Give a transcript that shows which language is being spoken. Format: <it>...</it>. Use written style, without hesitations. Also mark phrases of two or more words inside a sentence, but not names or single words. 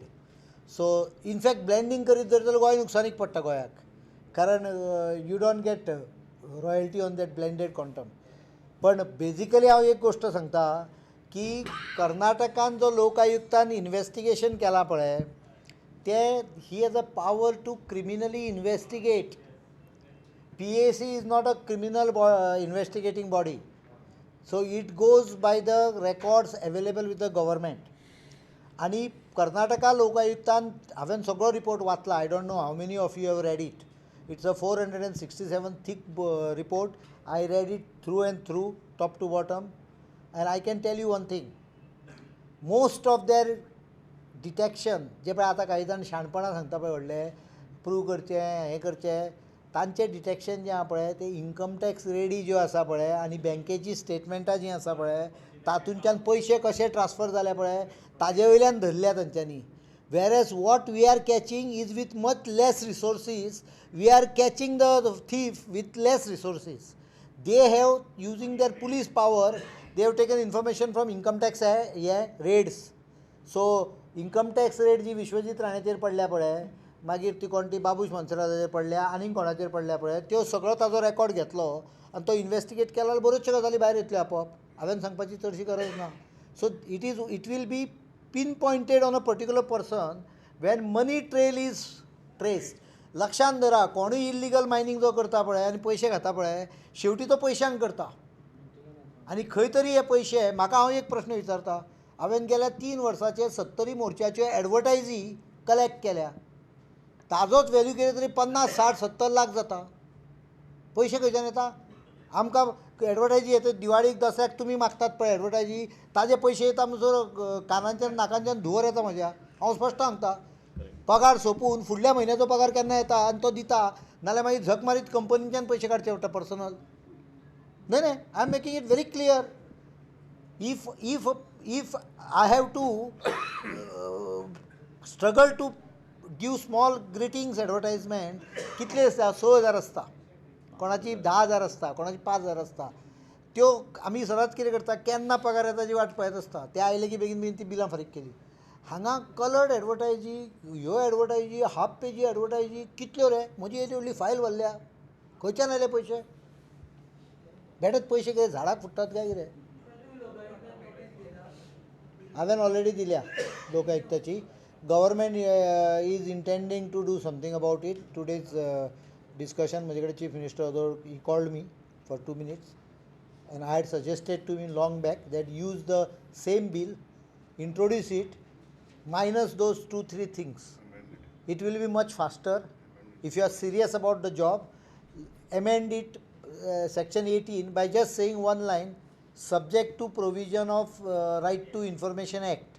<en>so in fact blending</en> <kok>करीत जर जाल्यार गोंय नुकसानीक पडटा गोंयाक, कारण</kok> <en>you don't get royalty on that blended quantum.</en> <kok>पण बेजिकली हांव एक गोश्ट सांगता की कर्नाटकान जो लोक आयुक्तान इन्व्हेस्टिगेशन केलां पळय तें</kok> <en>he has a power to criminally investigate. PAC is not a criminal investigating body. So it goes by the records available with the government.</en> <kok>आणि कर्नाटका लोकायुक्तान हांवें सगळो रिपोर्ट वाचला.</kok> <en>I don't know how many of you have read it. it's a 467 thick report. I read it through and through, top to bottom, and I can tell you one thing. Most of their detection</en> <kok>जे पळय आतां काही जाण शाणपणां सांगता पळय व्हडले प्रूव करचें हें करचें, तांचें डिटेक्शन जें आसा पळय तें</kok> <en>income tax raids</en> <kok>ज्यो आसा पळय आनी बँकेची स्टेटमेंटां जीं आसा पळय तातूंतल्यान पयशे कशे ट्रान्सफर जाले पळय ताजे वयल्यान धरल्या तांच्यांनी.</kok> <en>Whereas what we are catching is with much less resources. We are catching the thief with less resources. They have, using their police power, they have taken information from income tax raids.</en> <kok>So</kok> <en>income tax raid</en> <kok>जी विश्वजीत राणेचेर पडल्या पळय, मागीर ती कोण ती बाबूश मनसराचेर पडल्या आनीक कोणाचेर पडल्या पळय, त्यो सगळो ताजो रेकॉर्ड घेतलो आनी तो इन्व्हेस्टिगेट केलो जाल्यार बऱ्योचश्यो गजाली भायर येतल्यो आपोआप. हांवें सांगपाची चडशी गरज ना.</kok> <en>so it will be pinpointed on a particular person when money trail is traced.</en> <kok>लक्षांत धरा, कोणूय</kok> <en>illegal mining</en> <kok>जो करता पळय आनी पयशे खाता पळय शेवटी तो पयशांक करता. आनी खंय तरी हे पयशे, म्हाका हांव एक प्रश्न विचारता, हांवें गेल्या 3 वर्सांचे 70 मोर्चाच्यो एडवर्टायजी कलेक्ट केल्या. ताजोच व्हॅल्यू कितें तरी 50, 60, 70 लाख जाता. पयशे खंयच्यान येता? आमकां एडवर्टायजी येता दिवाळीक दसऱ्याक तुमी मागतात पळय एडवर्टायजी, ताजे पयशे येता म्हणसर कानांच्यान नाकांच्यान धुंवर येता म्हज्या. हांव स्पश्ट सांगता, पगार सोंपून फुडल्या म्हयन्याचो पगार केन्ना येता आनी तो दिता, नाल्यार मागीर झक मारीत कंपनीच्यान पयशे काडचे पडटा पर्सनल.</kok> <en>न्हय I am making it very clear. if I have to struggle to give small greetings advertisement</en> <kok>कितले आसता 6,000 आसता, कोणाची 10,000 आसता, कोणाची 5,000 आसता. त्यो आमी सदांच कितें करता, केन्ना पगार येता ताची वाट पळयत आसता. ते आयले की बेगीन बेगीन ती बिलां फारीक केली. हांगा कलर्ड एडवर्टायजी, ह्यो एडवर्टायजी, हाफ पेजी एडवर्टायजी कितल्यो रे. म्हजी येदी व्हडली फायल भरल्या, खंयच्यान येले पयशे? भेटत पयशे कितें झाडाक फुट्टात काय कितें? हांवें ऑलरेडी दिल्या लोक आयुक्ताची.</kok> <en>government is intending to do something about it. today's discussion</en> <kok>म्हजे कडेन</kok> <en>chief minister he called me for 2 minutes and I had suggested to him long back that use the same bill, introduce it, minus those 2-3 things. It will be much faster. If you are serious about the job, amend it section 18 by just saying one line, subject to provision of Right to Information Act.</en>